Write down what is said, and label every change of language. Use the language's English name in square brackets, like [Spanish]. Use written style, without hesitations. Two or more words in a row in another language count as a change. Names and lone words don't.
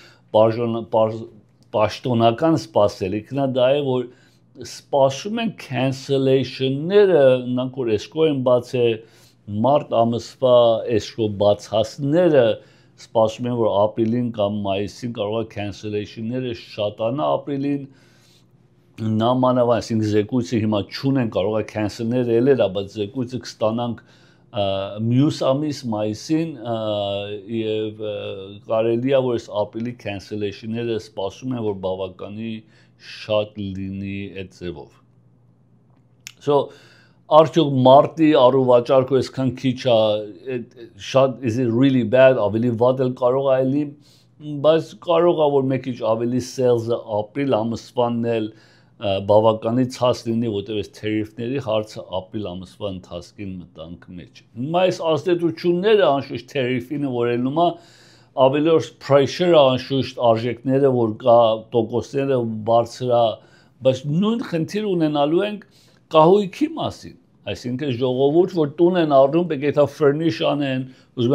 [Armenian] պաշտոնական սպասելիքն է դա է, որ սպասում են cancellation-ները, նրանք որ escrow են բացել, մարտ ամսվա escrow բացածները սպասում են, որ ապրիլին կամ մայիսին կարող է cancellation-ները շատանա ապրիլին, նամանավան, այսինքն զեկույցը հիմա չունեն, կարող է cancel-ները ելել, բայց զեկույցը կստանանք մյուս ամիս մայիսին եւ կարելի է որ այս ապրիլի cancellation-ները սպասում են, որ բավականի շատ լինի այդ ձևով։ So արդյոք մարտի առուվաճառքը այսքան քիչ է, շատ [English] is it really bad, [Armenian] ավելի վատ էլ կարող է լինի, բայց կարող է որ մեկ քիչ ավելի sales-ը ապրիլ ամսվանն էլ բավականի ցած լինի, որտեղ այս tariff-ների հարցը ապրիլ ամսվա ընթացքին մտանք մեջ։ Հիմա այս ազդեցությունները անշուշտ tariff-ին որ ելնում է, ավելի որ pressure-ը անշուշտ արժեքները որ կա, տոկոսները բարձր է, բայց նույն խնդիր ունենալու ենք կահույքի մասին, այսինքն ժողովուրդ որ տուն են առնում, պետք է furnish անեն, ուզում